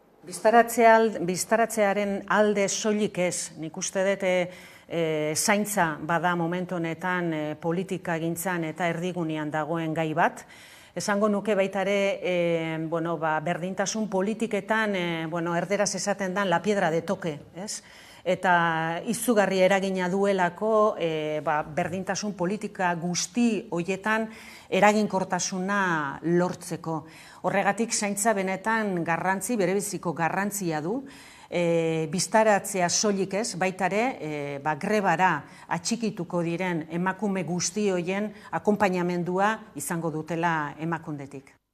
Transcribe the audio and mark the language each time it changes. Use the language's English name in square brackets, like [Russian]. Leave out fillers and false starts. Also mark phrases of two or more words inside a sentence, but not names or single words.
[Basque] Biztaratzearen alde soilik ez, nik uste dut zaintza bada momentu honetan politika gintzan eta erdigunean dagoen gai bat. Esango nuke baita ere berdintasun politiketan erderaz esaten dan [Spanish] la piedra de toque, [Basque] ez? Eta izugarri eragina duelako berdintasun politika guzti horietan eraginkortasuna lortzeko. Horregatik zaintza benetan berebiziko garrantzia du, biztaratzea soilik ez, baita ere grebara atxikituko diren emakume guzti horien akonpainamendua izango dutela emakundetik.